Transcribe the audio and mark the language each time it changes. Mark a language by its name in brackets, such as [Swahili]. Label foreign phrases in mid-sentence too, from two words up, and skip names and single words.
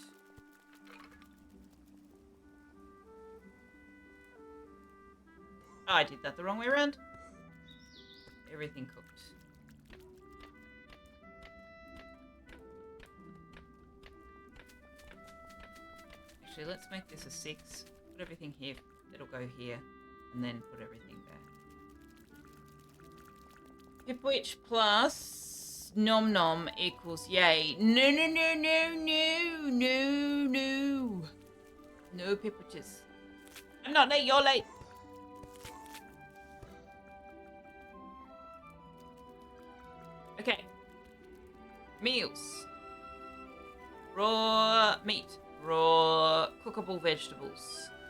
[English] Oh, I did that the wrong way around. Everything cooked. Actually, let's make this a 6. Put everything here. It'll go here. And then put everything there. Pipwitch plus nom nom equals yay. No, no, no, no, no, no, no. No Pipwitches. I'm not late, you're late. Okay. Meals. Raw meat. Raw cookable vegetables.